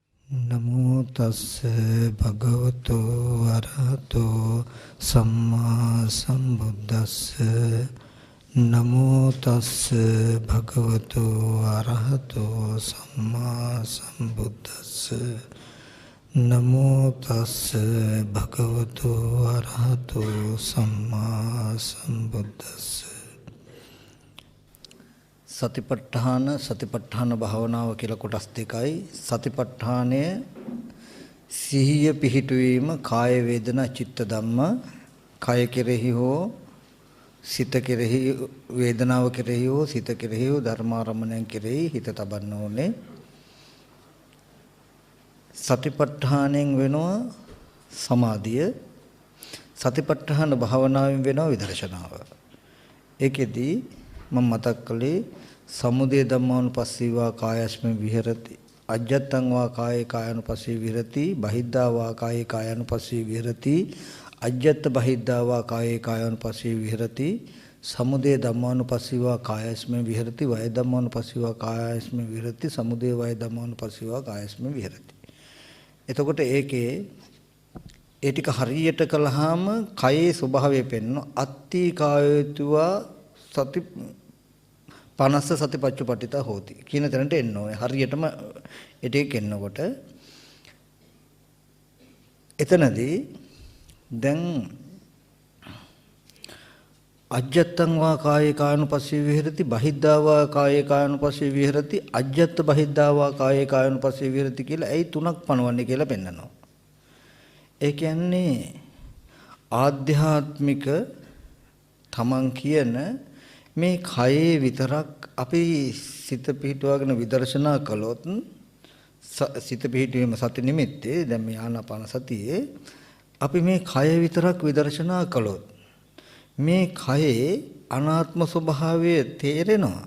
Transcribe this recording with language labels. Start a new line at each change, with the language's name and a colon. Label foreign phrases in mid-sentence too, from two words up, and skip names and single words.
Pali: නමෝ තස්ස භගවතු වරහතෝ සම්මා සම්බුද්දස්ස නමෝ තස්ස භගවතු වරහතෝ සම්මා සම්බුද්දස්ස නමෝ තස්ස භගවතු වරහතෝ සම්මා සම්බුද්දස්ස
Sinhala: සතිපට්ඨාන භාවනාව කියලා කොටස් දෙකයි. සතිපට්ඨානය සිහිය පිහිටුවීම කාය වේදනා චිත්ත ධම්ම කය කෙරෙහි හෝ සිත කෙරෙහි වේදනාව කෙරෙහි හෝ සිත කෙරෙහි හෝ ධර්මාරම්මණයන් කෙරෙහි හිත තබන්න ඕනේ. සතිපට්ඨානෙන් වෙනවා සමාධිය. සතිපට්ඨාන භාවනාවෙන් වෙනවා විදර්ශනාව. ඒකෙදී මම මතක් කළේ
Pali: සමුදය ධම්මානුපස්සීවා කායස්මින් විහෙරති අජ්ජත්තං වා කායේ කායानुපස්සී විහෙරති බහිද්ධා වා කායේ කායानुපස්සී විහෙරති අජ්ජත්ත බහිද්ධා වා කායේ කායानुපස්සී විහෙරති සමුදය ධම්මානුපස්සීවා කායස්මින් විහෙරති වය ධම්මානුපස්සීවා කායස්මින් විහෙරති සමුදය වය ධම්මානුපස්සීවා කායස්මින් විහෙරති.
Sinhala: එතකොට ඒකේ ඒ ටික හරියට කළාම කයේ ස්වභාවය පෙන්වන
Pali: අත්ති කායයතුවා සති 50 සතිපච්චුපට්ඨිතා හෝති
Sinhala: කියන තැනට එන්න ඕනේ. හරියටම ඒක එන්නකොට එතනදී දැන්
Pali: අජ්ජත්තං වා කායේ කායानुපස්සී විහෙරති බහිද්ධා වා කායේ කායानुපස්සී විහෙරති අජ්ජත්ත බහිද්ධා වා කායේ කායानुපස්සී විහෙරති
Sinhala: කියලා ඇයි තුනක් පනවන්නේ කියලා පෙන්නනවා. ඒ කියන්නේ ආධ්‍යාත්මික තමන් කියන මේ කයේ විතරක් අපි සිත පිහිටුවාගෙන විදර්ශනා කළොත් සිත පිහිටුවීම සති නිමිත්තේ දැන් මේ ආනාපාන සතියේ අපි මේ කය විතරක් විදර්ශනා කළොත් මේ කයේ අනාත්ම ස්වභාවය තේරෙනවා.